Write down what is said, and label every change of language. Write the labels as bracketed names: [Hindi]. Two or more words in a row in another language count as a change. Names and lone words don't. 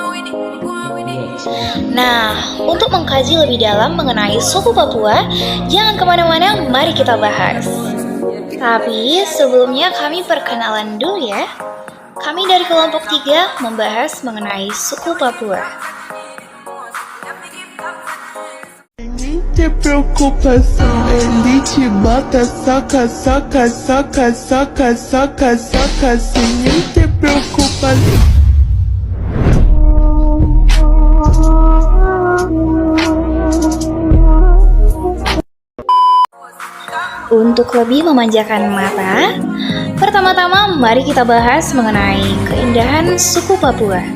[Indonesian] Nah, untuk mengkaji lebih dalam mengenai suku Papua, jangan kemana-mana, mari kita bahas. Tapi sebelumnya kami perkenalan dulu ya. Kami dari kelompok 3 membahas mengenai suku Papua. [Portuguese] Te preocupação, ele te bota, saca, saca, saca, saca, saca, saca, sem nem ter preocupação. [Indonesian] Untuk lebih memanjakan mata, pertama-tama mari kita bahas mengenai keindahan suku Papua.